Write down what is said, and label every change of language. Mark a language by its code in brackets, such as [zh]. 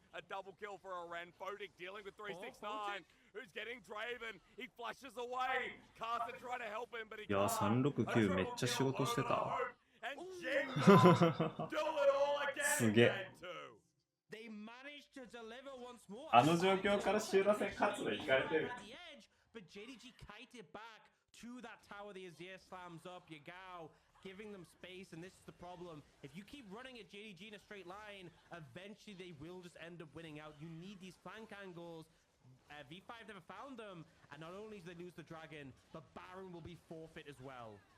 [en] A double kill for a Ren. Fodic dealing with 369. Who's getting Draven. He flashes away. Carson trying to help him, but he can't. [ja] 369めっちゃ仕事してた。 [en] And Jingle do it all again. [ja] すげえ。 [en] They managed to deliver once more. [ja] あの状況からシューラ戦勝つのいかれてる。 [en] But JDG kited back to that tower. The Azir slams up. Yagao giving them space, and this is the problem. If you keep running at JDG in a straight line, eventually they will just end up winning out. You need these flank angles. V5 never found them, and not only do they lose the dragon, but Baron will be forfeit as well.